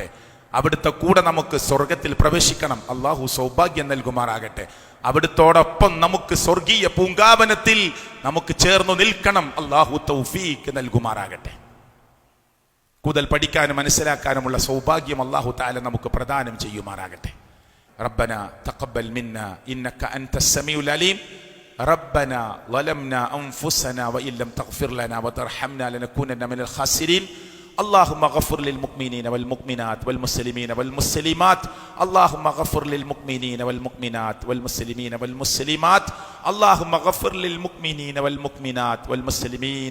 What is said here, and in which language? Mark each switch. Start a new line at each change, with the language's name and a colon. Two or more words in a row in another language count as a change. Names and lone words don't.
Malayalam: അവിടുത്തെ കൂടെ നമുക്ക് സ്വർഗത്തിൽ പ്രവേശിക്കണം, അള്ളാഹു സൗഭാഗ്യം നൽകുമാറാകട്ടെ. അവിടുത്തോടൊപ്പം നമുക്ക് സ്വർഗീയ പൂങ്കാവനത്തിൽ നമുക്ക് ചേർന്നു നിൽക്കണം, അള്ളാഹു തൗഫീക്ക് നൽകുമാറാകട്ടെ. കൂടുതൽ പഠിക്കാനും മനസ്സിലാക്കാനുമുള്ള സൗഭാഗ്യം അള്ളാഹു തആല നമുക്ക് പ്രദാനം ചെയ്യുമാറാകട്ടെ.
Arabic: ربنا تقبل منا إنك أنت السميع العليم ربنا ظلمنا أنفسنا وإن لم تغفر لنا وترحمنا لنكونن من الخاسرين اللهم اغفر للمؤمنين والمؤمنات والمسلمين والمسلمات اللهم اغفر للمؤمنين والمؤمنات والمسلمين والمسلمات اللهم اغفر للمؤمنين والمؤمنات والمسلمين